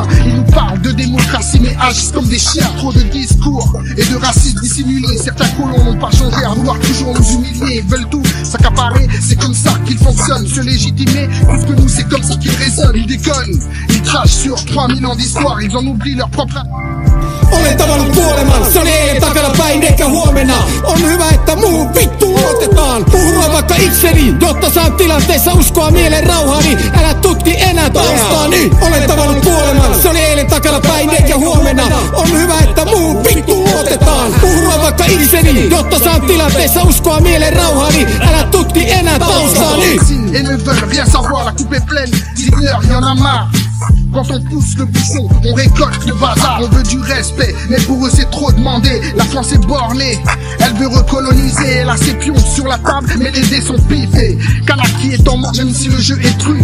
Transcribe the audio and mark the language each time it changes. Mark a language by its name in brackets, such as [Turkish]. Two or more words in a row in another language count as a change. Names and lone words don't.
[French] Ils nous parlent de démocratie mais agissent comme des chiens. Trop de discours et de racisme dissimulé. Certains colons n'ont pas changé à vouloir toujours nous humilier. Ils veulent tout s'accaparer, c'est comme ça qu'ils fonctionnent. Se légitimer, puisque nous c'est comme ça qu'ils raisonnent. Ils déconnent, ils crachent sur 3000 ans d'histoire. Ils en oublient leur propre... [Finnish] Olen tavannut kuoleman, se oli eilen takana päin eikä huomenna. On hyvä, että muuhun vittu luotetaan. Puhua vaikka itseni, jotta saan tilanteessa uskoa mielen rauhani. Älä tutki enää taustaani. Olen tavannut kuoleman, se oli eilen takana päin eikä huomenna. On hyvä, että muuhun vittu luotetaan. Puhua vaikka itseni, jotta saan tilanteessa uskoa mielen rauhani. Älä tutki enää taustaani. [French] Et ne veulent rien savoir, la coupe est pleine d'igneurs, y'en a marre. Quand on pousse le bouchon, on récolte le bazar. On veut du respect, mais pour eux c'est trop demandé. La France est bornée, elle veut recoloniser. Elle a ses pions sur la table, mais les dés sont piffés. Kanaki est en mort, même si le jeu est truqué.